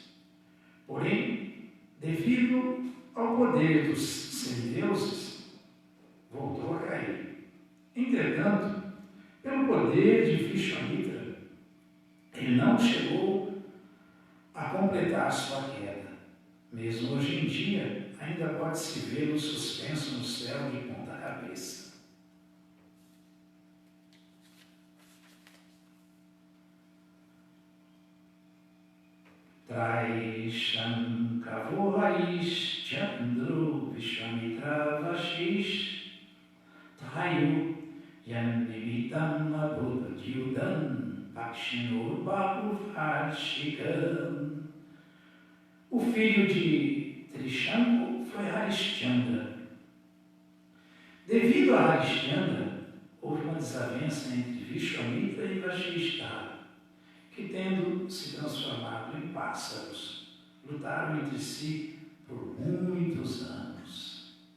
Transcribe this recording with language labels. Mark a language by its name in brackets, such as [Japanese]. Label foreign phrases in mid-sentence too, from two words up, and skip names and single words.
[Portuguese] Porém, devido ao poder dos semideuses, voltou a cair. Entretanto, pelo poder de Vishwamitra, ele não chegou a completar sua queda. Mesmo hoje em dia, ainda pode-se vê-lo suspenso no céu de ponta cabeça. [Sanskrit] Traisham Kavohaish Chandru Vishwamitra Vashish Trayu Yan Nimitam Abhudyudan Dakshinurbahu Varshikam. [Portuguese] O filho de Trishanku foi Harishchandra. Devido a Harishchandra, houve uma desavença entre Vishwamitra e Vashishta, que, tendo se transformado em pássaros, lutaram entre si por muitos anos.